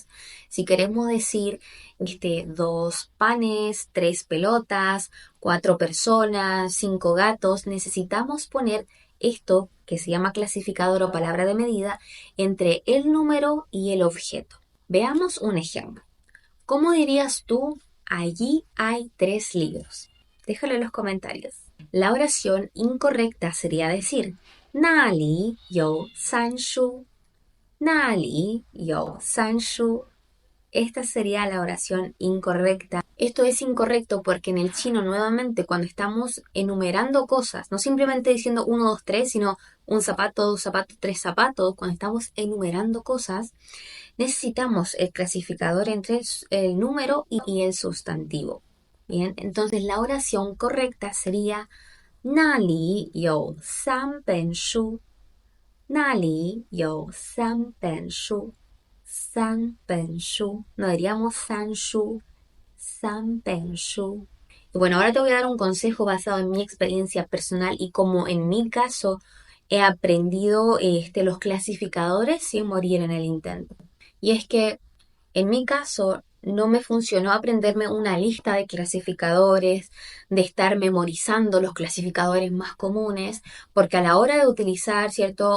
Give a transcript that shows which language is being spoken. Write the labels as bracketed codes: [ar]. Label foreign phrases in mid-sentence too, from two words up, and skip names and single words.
[es] Si queremos decir 2 panes, 3 pelotas, 4 personas, 5 gatos, necesitamos poner esto que se llama clasificador o palabra de medida, entre el número y el objeto. Veamos un ejemplo. ¿Cómo dirías tú, allí hay 3 libros? Déjalo en los comentarios. La oración incorrecta sería decir, [zh] 那里有三书? 那里有三书? [es] Esta sería la oración incorrecta. Esto es incorrecto porque en el chino nuevamente cuando estamos enumerando cosas, no simplemente diciendo 1, 2, 3, sino un zapato, 2 zapatos, 3 zapatos, cuando estamos enumerando cosas, necesitamos el clasificador entre el número y el sustantivo. Bien, entonces la oración correcta sería [zh] 那里有三本书? 那里有三本书? 三本书. [es] No diríamos [zh] 三书, 三本书. [es] Y bueno, ahora te voy a dar un consejo basado en mi experiencia personal y como en mi caso he aprendido los clasificadores sin morir en el intento. Y es que en mi caso no me funcionó aprenderme una lista de clasificadores, de estar memorizando los clasificadores más comunes, porque a la hora de utilizar, ¿cierto?